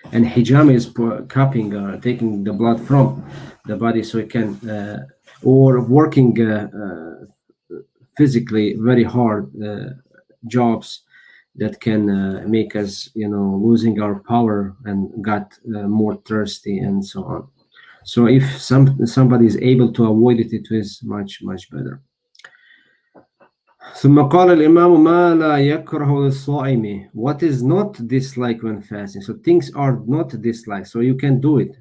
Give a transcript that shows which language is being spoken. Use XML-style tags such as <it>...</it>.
<en>And hijama is cupping, taking the blood from the body, so it can, or working physically very hard jobs, that can make us, losing our power and got more thirsty and so on. So if somebody is able to avoid it, it is much much better.</en> <ar>ثم قال الإمام ما لا يكره للصائم.</ar> <en>What is not disliked when fasting? So things are not disliked, so you can do it.</en>